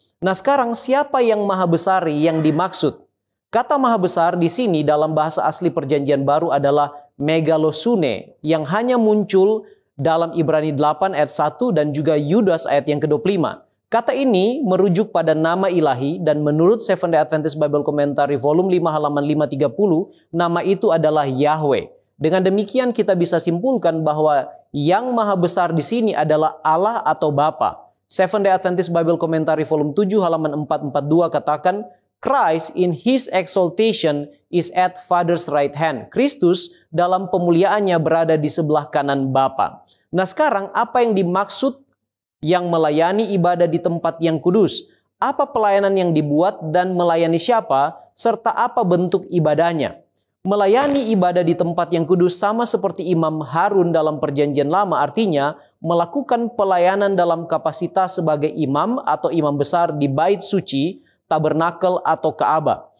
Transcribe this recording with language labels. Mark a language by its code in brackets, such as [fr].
[id] Nah, sekarang siapa yang maha besar yang dimaksud? Kata maha besar di sini dalam bahasa asli Perjanjian Baru adalah megalosune, yang hanya muncul dalam Ibrani 8 ayat 1 dan juga Yudas ayat yang ke-25. Kata ini merujuk pada nama ilahi, dan menurut Seventh-day Adventist Bible Commentary volume 5 halaman 530, nama itu adalah Yahweh. Dengan demikian kita bisa simpulkan bahwa yang maha besar di sini adalah Allah atau Bapa. [en] Seventh-day Adventist Bible Commentary volume 7 [id] halaman 442 katakan, [en] Christ in his exaltation is at Father's right hand. [id] Kristus dalam pemuliaannya berada di sebelah kanan Bapa. Nah, sekarang apa yang dimaksud yang melayani ibadah di tempat yang kudus? Apa pelayanan yang dibuat dan melayani siapa, serta apa bentuk ibadahnya? Melayani ibadah di tempat yang kudus sama seperti Imam Harun dalam Perjanjian Lama, artinya melakukan pelayanan dalam kapasitas sebagai imam atau imam besar di bait suci, tabernakel atau Ka'bah.